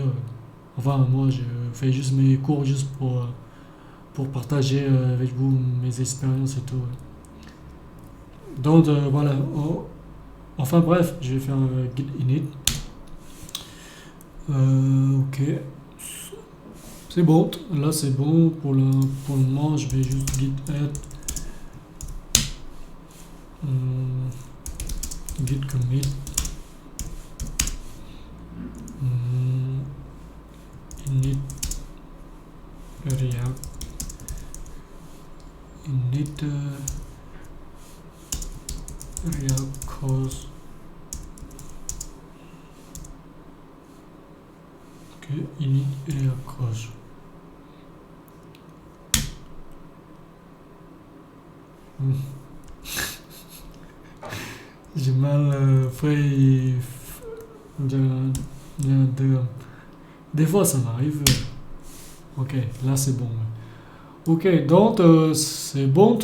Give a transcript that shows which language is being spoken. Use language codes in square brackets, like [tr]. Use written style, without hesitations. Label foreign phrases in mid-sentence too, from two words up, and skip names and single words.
[fr] Enfin, moi, je fais juste mes cours juste pour partager avec vous mes expériences et tout. Donc, voilà. Enfin, bref, je vais faire un [en] git init. [fr] Ok. C'est bon. Là, c'est bon. Pour le moment, je vais juste [en] git add. Git commit. Init React. Init React course. Ok, init React course. [fr] J'ai mal fait. de- de- Des fois, ça m'arrive. Ok, là, c'est bon. Ok, donc c'est bon.